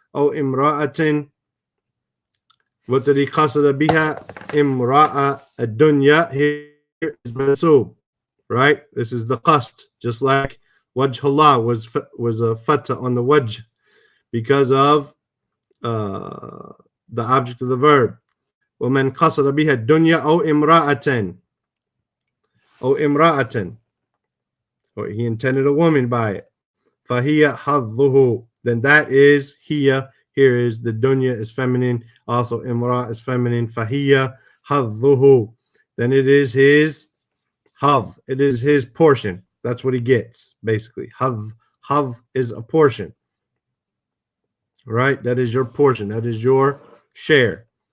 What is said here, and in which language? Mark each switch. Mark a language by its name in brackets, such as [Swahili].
[Arabic] أو [English] imra'atin, what did he [Arabic] qasada biha? Imra'a ad-dunya, [English] here is mansub, right? This is the qasd, just like wajh Allah was a fatha on the wajh because of the object of the verb. [Arabic] وَمَنْ قَصَدَ بِهَا الدُّنْيَا أَوْ إِمْرَأَةً, أو إِمْرَأَةً, [English] or he intended a woman by it. [Arabic] فَهِيَ حَظُّهُ, [English] then that is hiya. Here is the dunya is feminine, also imra is feminine. [Arabic] فَهِيَ حَظُّهُ, [English] then it is his hadh, it is his portion. That's what he gets, basically. Hadh is a portion, right? That is your portion, that is your share.